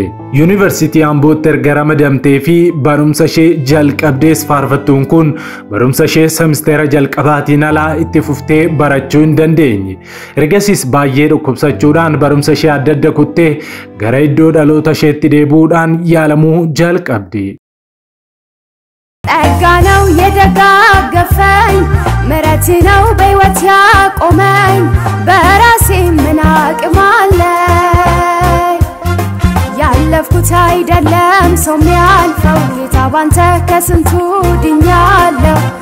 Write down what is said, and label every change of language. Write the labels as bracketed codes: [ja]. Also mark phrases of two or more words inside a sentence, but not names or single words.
[om] Yuunivarsiitii Ambootti erga ramadamtee fi barumsa ishee jalqabdees faarfattuun kun barumsa ishee semisteera jalqabaatiin alaa itti fuftee barachuu hin dandeenye. Ergasiis baay'ee dhukkubsachuudhaan barumsa ishee adda kuttee gara iddoo dhaloota isheetti deebi'uudhaan yaalamuu jalqabde. [am] ጸጋነው የደጋገፈኝ ምሕረት ነው በሕይወት ያቆመኝ በራሴ ምን አቅም አለኝ ያለፍኩት አይደለም ሰው የሚያልፈው ጌታ ባንተ ከስንቱ ድኛለሁ